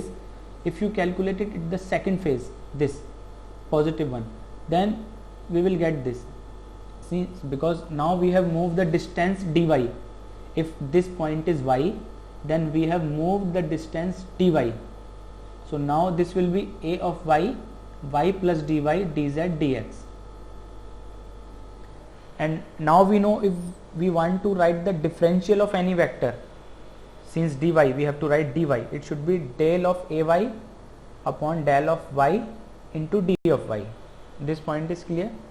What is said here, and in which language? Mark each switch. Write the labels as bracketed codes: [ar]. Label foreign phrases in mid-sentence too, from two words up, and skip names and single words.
[en] If you calculate it at the second phase, this positive one, then we will get this. See, because now we have moved the distance dy. If this point is y, then we have moved the distance dy. So now this will be A of y, y plus dy dz dx. And now we know if we want to write the differential of any vector, since dy we have to write dy, it should be del of ay upon del of y into d of y. This point is clear?